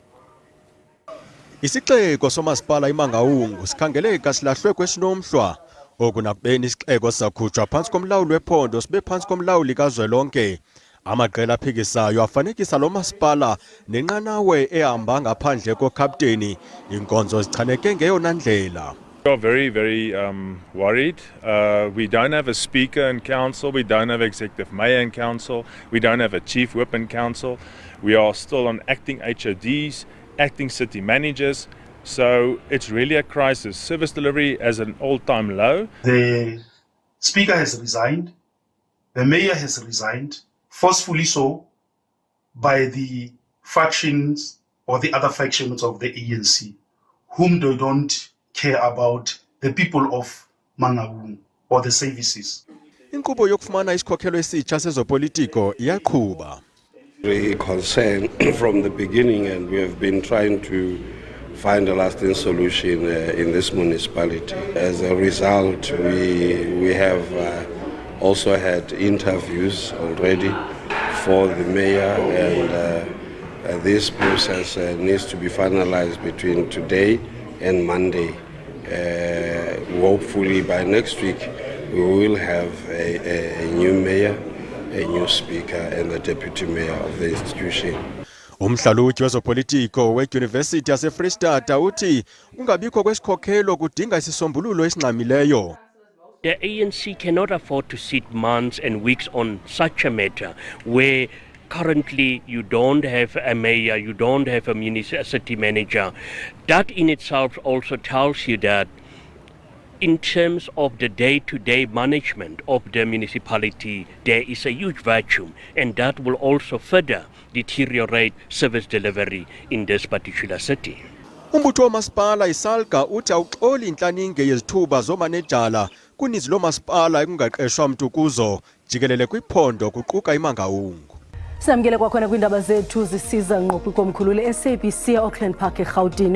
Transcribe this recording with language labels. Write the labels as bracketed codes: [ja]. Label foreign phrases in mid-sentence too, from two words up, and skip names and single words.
[xh] Isixeko somasipala iMangaung sikhangeleka silahlwe kwesinomhlwa. Oku nakubeni isixeko sakhutshwa phantsi komlawuli wephondo sibe phantsi komlawuli kazwelonke. Amaqela aphikisayo afanekisa lo masipala nenqanawe ehamba ngaphandle kokapteni. Inkonzo zichaneke ngeyona ndlela. [en] We are very worried. We don't have a speaker in council. We don't have executive mayor in council. We don't have a chief whip in council. We are still on acting HODs, acting city managers. So it's really a crisis. Service delivery is an all-time low. The speaker has resigned. The mayor has resigned, forcefully so, by the factions or the other factions of the ANC, whom they don't care about the people of Mangaung or the services. [xh] Inkqubo yokufumana isikhokelo esitsha sezopolitiko iyaqhuba. [en] Very concerned from the beginning, and we have been trying to find a lasting solution in this municipality. As a result, we have also had interviews already for the mayor, and this process needs to be finalized between today and Monday. Hopefully by next week we will have a new mayor, a new speaker, and a deputy mayor of the institution. [xh] Umhlaluji wezopolitiko wedyunivesithi yaseFreystata uthi kungabikho kwesikhokhelo kudinga isisombululo esingxamileyo. [en] The ANC cannot afford to sit months and weeks on such a matter where currently you don't have a mayor, you don't have a city manager. That in itself also tells you that in terms of the day-to-day management of the municipality, there is a huge vacuum, and that will also further deteriorate service delivery in this particular city. [xh] Umbutho wamasipala isalga uthi awuxoli intlaninge yezithuba zomanejala kuninzi lomasipala ekungaqeshwa mntu kuzo jikelele kwiphondo kuquka iMangaung. Samkele kwakhona kwiindaba zethu zisiza ngqo kwikomkhulu le-SABC eAuckland Park eGauteng.